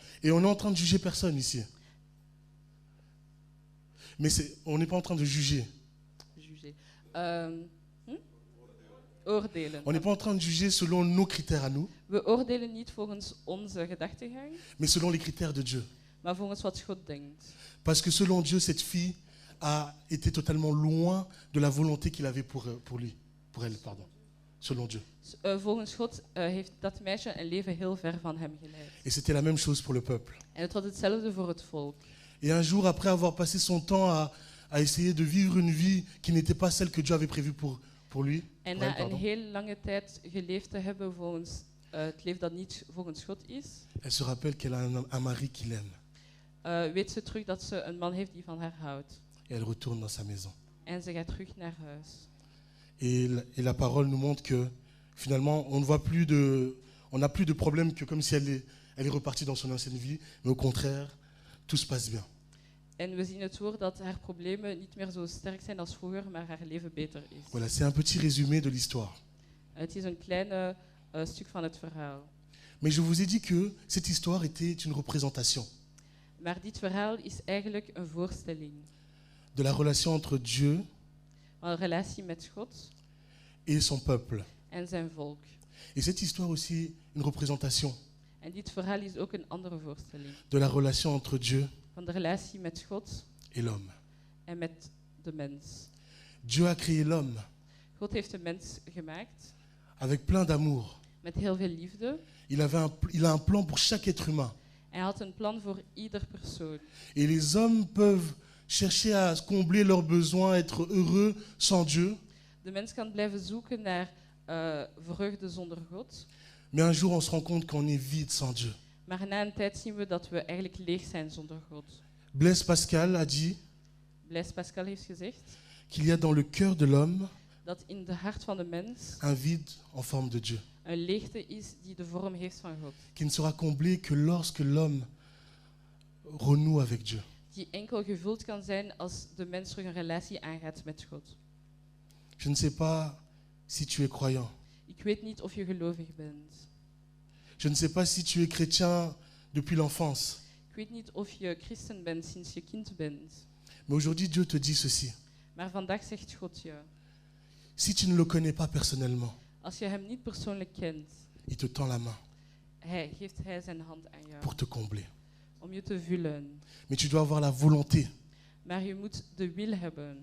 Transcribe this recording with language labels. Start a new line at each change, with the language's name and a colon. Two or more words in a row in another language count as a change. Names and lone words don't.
French: Et on est en train de juger personne ici. Mais on n'est pas en train de juger. Juger. Oordelen. On n'est pas en train de juger selon nos critères à nous,
Dutch: We oordelen niet volgens onze gedachtegang,
French: mais selon les critères de Dieu.
Dutch: maar volgens wat God denkt.
French: Parce que selon Dieu, cette fille a été totalement loin de la volonté qu'il avait pour elle, pardon. Selon Dieu.
Dutch: Volgens God heeft dat meisje een leven heel ver van hem geleid.
French: Et c'était la même chose pour le peuple.
Dutch: En het was hetzelfde voor het volk.
French: Et un jour, après avoir passé son temps à essayer de vivre une vie qui n'était pas celle que Dieu avait prévue pour lui,
Dutch: En
French: pour elle,
Dutch: na een
French: pardon,
Dutch: heel lange tijd geleefd te hebben volgens het leven dat niet volgens God is,
French: elle se rappelle qu'elle a un mari qui l'aime.
Dutch: weet ze terug dat ze een man heeft die van haar houdt.
French: Et elle retourne dans sa maison.
Dutch: En ze gaat terug naar huis.
French: Et la parole nous montre que finalement, on n'a plus de problème que comme si elle est repartie dans son ancienne vie, mais au contraire, tout se passe bien.
Dutch: En we zien het woord dat haar problemen niet meer zo sterk zijn als vroeger, maar haar leven beter is.
French: Voilà, c'est un petit résumé de l'histoire.
Dutch: Het is een klein stuk van het verhaal.
French: Mais je vous ai dit que cette histoire était une représentation
Dutch: Maar dit verhaal is eigenlijk een voorstelling
French: de la relation entre Dieu
Dutch: van een relatie met God
French: et son peuple.
Dutch: en zijn volk.
French: Et cette histoire aussi une représentation
Dutch: En dit verhaal is ook een andere voorstelling
French: de la relation entre Dieu
Dutch: van de relatie met God
French: et l'homme.
Dutch: en met de mens.
French: Dieu a créé l'homme
Dutch: God heeft de mens gemaakt
French: avec plein d'amour.
Dutch: met heel veel liefde.
French: Il a un plan pour chaque être humain.
Dutch: Hij had een plan voor ieder persoon.
French: Et les hommes peuvent chercher à combler leurs besoins, être heureux sans Dieu.
Dutch: De mens kan blijven zoeken naar vreugde zonder God.
French: Mais un jour, on se rend compte qu'on est vide sans Dieu.
Dutch: Maar na een tijd zien we dat we eigenlijk leeg zijn zonder God.
French: Blaise Pascal a dit
Dutch: Blaise Pascal heeft gezegd
French: qu'il y a dans le cœur de l'homme
Dutch: dat in de hart van de mens
French: un vide en forme de Dieu,
Dutch: een leegte is die de vorm heeft van God.
French: qui ne sera comblé que lorsque l'homme renoue avec Dieu.
Dutch: Die enkel gevuld kan zijn als de mens terug een relatie aangaat met God.
French: Je ne sais pas si tu es croyant.
Dutch: Ik weet niet of je gelovig bent.
French: Je ne sais pas si tu es chrétien depuis l'enfance.
Dutch: Ik weet niet of je christen bent sinds je kind bent.
French: Mais aujourd'hui, Dieu te dit ceci.
Dutch: Maar vandaag zegt God je,
French: Si tu ne le connais pas personnellement,
Dutch: als je hem niet persoonlijk kent,
French: il te tend la main
Dutch: geeft hij zijn hand aan jou
French: pour te combler.
Dutch: om je te vullen.
French: Mais tu dois avoir la volonté
Dutch: Maar je moet de wil hebben